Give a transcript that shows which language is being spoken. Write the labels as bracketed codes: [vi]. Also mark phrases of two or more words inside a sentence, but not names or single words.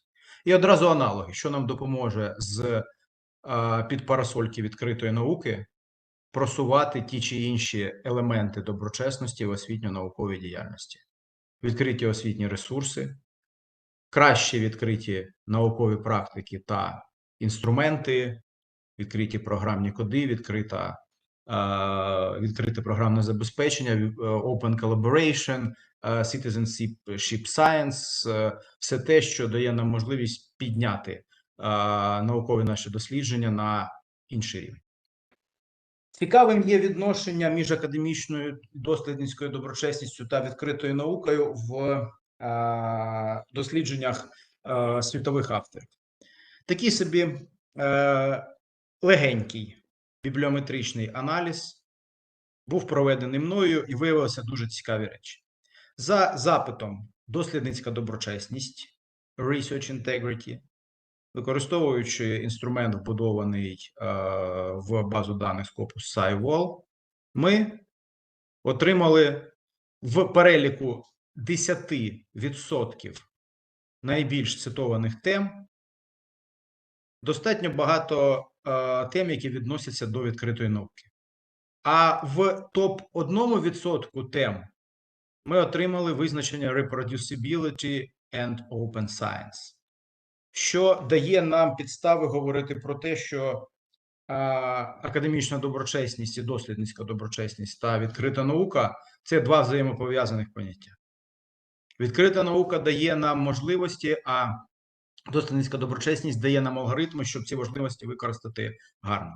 [uk] І одразу аналоги, що нам допоможе з під парасольки відкритої науки просувати ті чи інші елементи доброчесності в освітньо-науковій діяльності. Відкриті освітні ресурси, краще відкриті наукові практики та інструменти, відкриті програмні коди, відкрите програмне забезпечення, [en] open collaboration, citizenship science, [uk] все те, що дає нам можливість підняти наукові наші дослідження на інший рівень. Цікавим є відношення між академічною дослідницькою доброчесністю та відкритою наукою в дослідженнях світових авторів. Такий собі легенький бібліометричний аналіз був проведений мною і виявилися дуже цікаві речі. За запитом дослідницька доброчесність, [en] research integrity, [uk] використовуючи інструмент, вбудований в базу даних Scopus SciWall, ми отримали в переліку 10% найбільш цитованих тем достатньо багато тем, які відносяться до відкритої науки. А в топ-1% тем ми отримали визначення [en] reproducibility and open science, [uk] що дає нам підстави говорити про те, що академічна доброчесність і дослідницька доброчесність та відкрита наука – це два взаємопов'язаних поняття. Відкрита наука дає нам можливості, а дослідницька доброчесність дає нам алгоритми, щоб ці можливості використати гарно.